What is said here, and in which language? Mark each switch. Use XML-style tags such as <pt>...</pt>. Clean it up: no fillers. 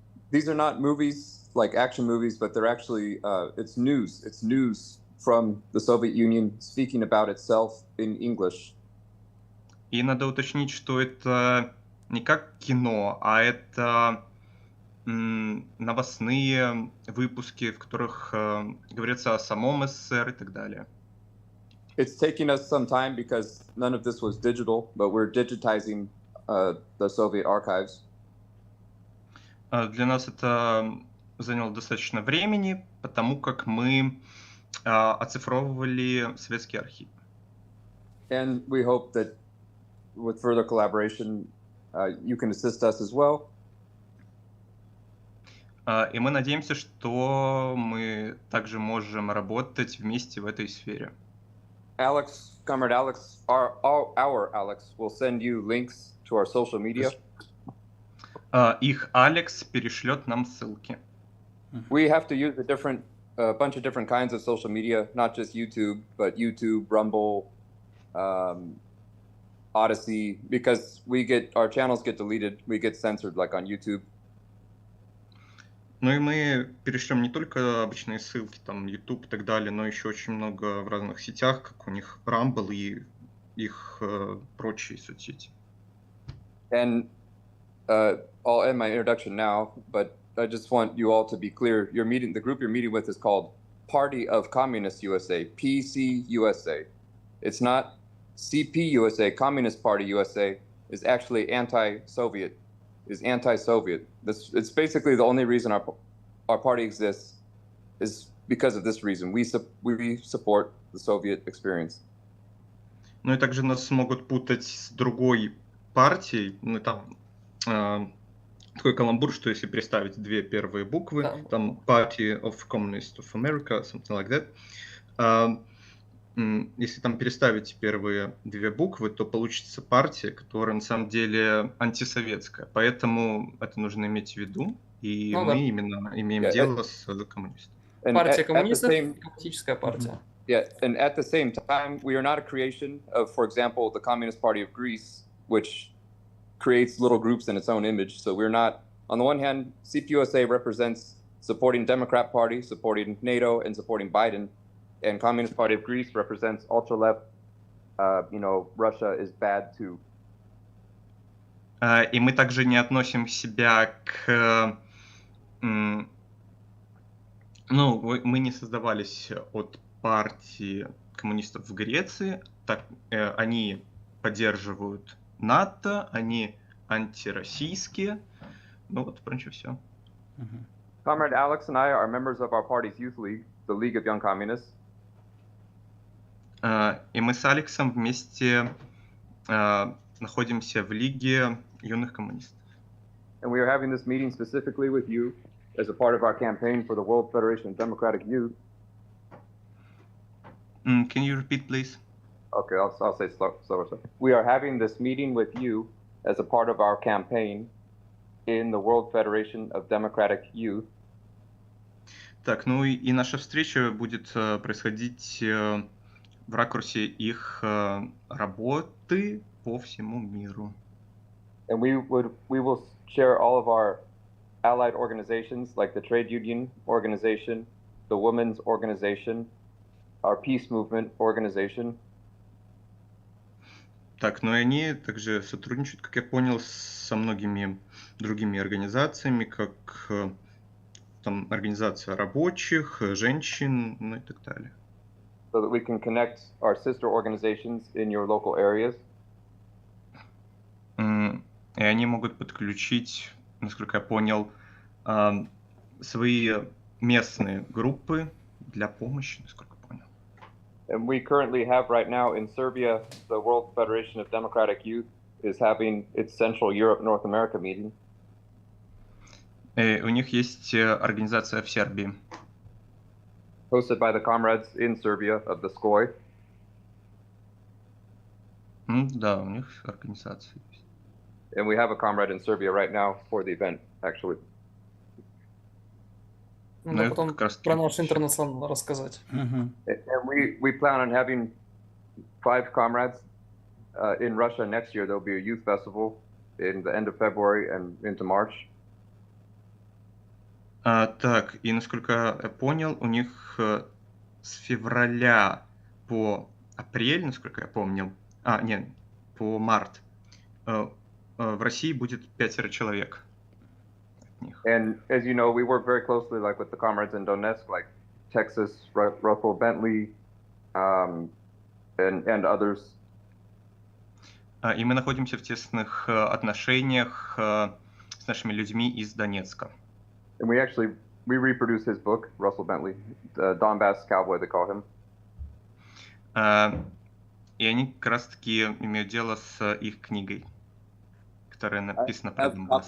<en>These are not movies like action movies, but they're actually it's news. It's news from the Soviet Union speaking about itself in English.</en> <ru>И надо уточнить, что это не как кино, а это новостные выпуски, в которых говорится о самом СССР и так далее.</ru> <en>It's taking us some time because none of this was digital, but we're digitizing the Soviet archives.</en> <ru>Для нас это заняло достаточно времени, потому как мы оцифровывали советский архив.</ru> <en>And we hope that with further collaboration, you can assist us as well.</en> <ru>И мы надеемся, что мы также можем работать вместе в этой сфере.</ru> <en>Alex, Comrade Alex, our Alex will send you links to our social media.</en> <ru>Их Алекс перешлет нам ссылки.</ru> <en>We have to use a bunch of different kinds of social media, not just YouTube, but YouTube, Rumble, Odyssey, because our channels get deleted, we get censored like on YouTube.</en> <ru>Ну и мы перешлем не только обычные ссылки, там, YouTube и так далее, но еще очень много в разных сетях, как у них Rumble и их прочие соцсети.</ru> <en>And I'll end my introduction now, but I just want you all to be clear. The group you're meeting with is called Party of Communist USA, PCUSA. It's not CPUSA, Communist Party USA, is actually anti-Soviet. Is anti-Soviet. It's basically the only reason our party exists is because of this reason. We support the Soviet experience.</en> <ru>Ну и также нас могут путать с другой партией. Ну, там такой каламбур, что если представить две первые буквы, Да.</ru> <en>там Party of Communist of America, something like that.</en> <ru>А, Если там переставить первые две буквы, то получится партия, которая на самом деле антисоветская. Поэтому это нужно иметь в виду. И Ну да. мы именно имеем</ru> <en>Yeah,</en> <ru>дело с коммунистами.</ru> <en>And</en> <ru>Партия</ru> <en>at the</en> <ru>коммунистов и</ru> <en>same,</en> <ru>коммунистическая партия.</ru> <en>yeah, and at the same time, we are not a creation of, for example, the Communist Party of Greece, which creates little groups in its own image. So we're not, on the one hand, CPUSA represents supporting Democrat Party, supporting NATO, and supporting Biden, and Communist Party of Greece represents ultra-left, Russia is bad too.</en> <ru>И мы также не относим себя к... Ну, мы не создавались от партии коммунистов в Греции. Так, они поддерживают НАТО, они антироссийские. Ну вот, в принципе, все.</ru> <en>Comrade Alex and I are members of our party's youth league, the League of Young Communists.</en> <ru>И мы с Алексом вместе находимся в Лиге юных коммунистов.</ru> <en>And we are having this meeting specifically with you as a part of our campaign for the World Federation of Democratic Youth. Can you repeat, please? Okay, I'll say slower. We are having this meeting with you as a part of our campaign in the World Federation of Democratic Youth.</en> <ru>Так, ну и наша встреча будет происходить в ракурсе их работы по всему миру.</ru> <en>And we will share all of our allied organizations like the Trade Union Organization, the Women's Organization, our Peace Movement Organization.</en> <ru>Так, ну и они также сотрудничают, как я понял, со многими другими организациями, как там организация рабочих, женщин, ну и так далее.</ru> <en>So that we can connect our sister organizations in your local areas.</en> <ru>И они могут подключить, насколько я понял, свои местные группы для помощи, насколько я понял.</ru> <en>And we currently have right now in Serbia, the World Federation of Democratic Youth is having its Central Europe, North America meeting.</en> <ru>У них есть организация в Сербии.</ru> <en>Hosted by the comrades in Serbia of the SCOI.</en> <ru>Да, у них организация есть.</ru> <en>And we have a comrade in Serbia right now for the event, actually.</en> <ru>Ну, это потом как раз про таки наш интернационал рассказать.</ru> <en>And we plan on having 5 comrades in Russia next year. There'll be a youth festival in the end of February and into March.</en> <ru>Так, и насколько я понял, у них с февраля по апрель, насколько я помнил, нет, по март, в России будет 5 человек.</ru> <en>And as you know, we work very closely, like with the comrades in Donetsk, like Texas, Russell Bentley, and others.</en> <ru>И мы находимся в тесных отношениях с нашими людьми из Донецка.</ru> <en>And we reproduce his book, Russell Bentley, the Donbass Cowboy, they call him.</en> <ru>И они как раз-таки имеют дело с их книгой, которая написана про Донбасс.</ru>